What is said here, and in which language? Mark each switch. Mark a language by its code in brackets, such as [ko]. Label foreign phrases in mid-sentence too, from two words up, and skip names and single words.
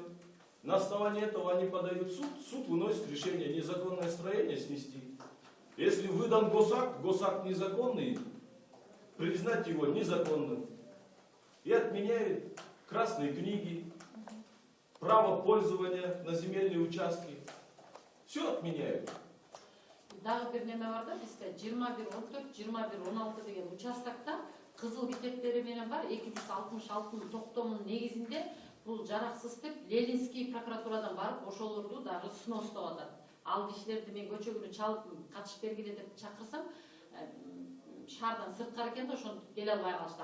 [ru] На основании этого они подают в суд, суд выносит решение незаконное строение снести. Если выдан госакт незаконный, признать его незаконным. И отменяет красные книги, право пользования на земельные участки. Все отменяют. [ky] Дагы бир неме бар да, бизде 21-14, 21-16 деген участокта кызыл китептери менен бар 266 токтомунун негизинде бул жараксыз деп Ленинский прокуратурадан барып ошолорду дагы сностоп атат. Ал кишилерди мен көчө күнү чалып катышып бергиле деп чакырсам, шаардан сырткары экен да ошентип келе албай калышты.